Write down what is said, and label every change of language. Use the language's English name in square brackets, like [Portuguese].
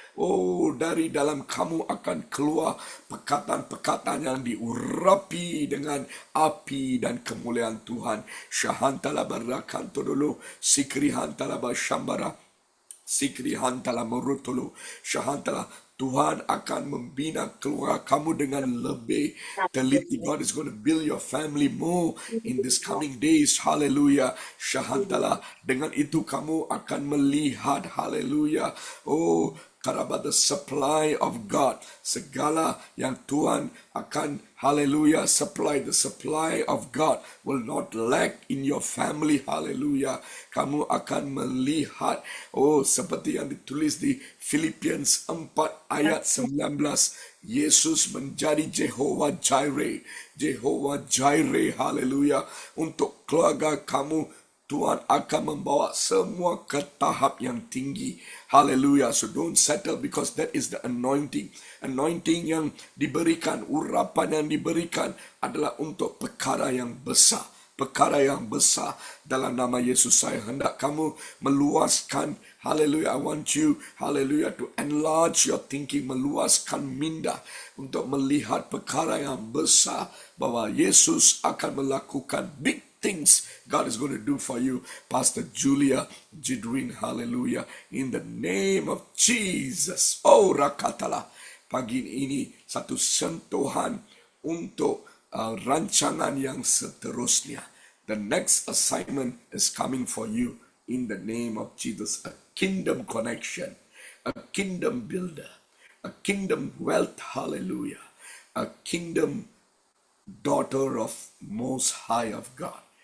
[Malay] Oh, dari dalam kamu akan keluar pekatan-pekatan yang diurapi dengan api dan kemuliaan Tuhan. Syahantala barakanto dulu, sikrihantala basyambara, sikrihantala merutulu, syahantala. Tuhan akan membina keluarga kamu dengan lebih teliti. [English] God is going to build your family more in this coming days. Hallelujah. Syahantala. [Malay] Dengan itu kamu akan melihat. [English] Hallelujah. Oh, karena the supply of God, [Malay] segala yang Tuhan akan, [English] hallelujah, supply, the supply of God will not lack in your family, hallelujah. [Malay] Kamu akan melihat, oh, seperti yang ditulis di Philippians 4 ayat 19, Yesus menjadi Jehovah Jireh, Jehovah Jireh, hallelujah, untuk keluarga kamu. Tuhan akan membawa semua ke tahap yang tinggi. Hallelujah. [English] So don't settle, because that is the anointing. [Malay] Anointing yang diberikan, urapan yang diberikan adalah untuk perkara yang besar. Perkara yang besar dalam nama Yesus. Saya hendak kamu meluaskan, hallelujah, [English] I want you, hallelujah, to enlarge your thinking, [Malay] meluaskan minda untuk melihat perkara yang besar, bahwa Yesus akan melakukan [English] big things God is going to do for you. Pastor Julia Jidwin, hallelujah, in the name of Jesus. [Malay] Oh, rakatala, pagi ini satu sentuhan untuk rancangan yang seterusnya. [English] The next assignment is coming for you in the name of Jesus. A kingdom connection, a kingdom builder, a kingdom wealth, hallelujah, a kingdom daughter of Most High of God.